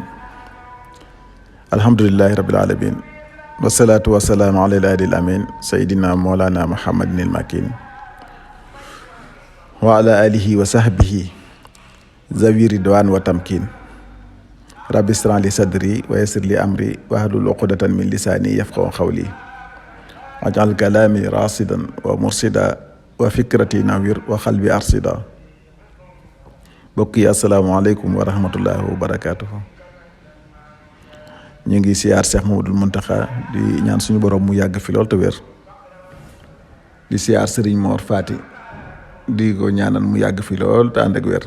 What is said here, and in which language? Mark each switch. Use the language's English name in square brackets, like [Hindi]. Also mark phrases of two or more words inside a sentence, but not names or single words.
[Arabic] الحمد لله رب العالمين والصلاة والسلام على الهادي الأمين سيدنا مولانا محمد المكين وعلى آله وصحبه ذوي الرضوان والتمكين. رب اشرح لي صدري ويسر لي أمري واحلل عقدة من لساني يفقهوا قولي. واجعل كلامي رشيدا ومرشدا وفكرتي نور وقلبي أرشد. [Wolof] Bokk yi [Arabic] السلام عليكم ورحمة الله وبركاته. [Wolof] ñu ngi siyaar Cheikh Mamadou Muntaxa di ñaan suñu borom mu yàgg fi lool te wér. di siyaar Serigne Mor Fati di ko ñaanal mu yàgg fi lool te ànd ak wér.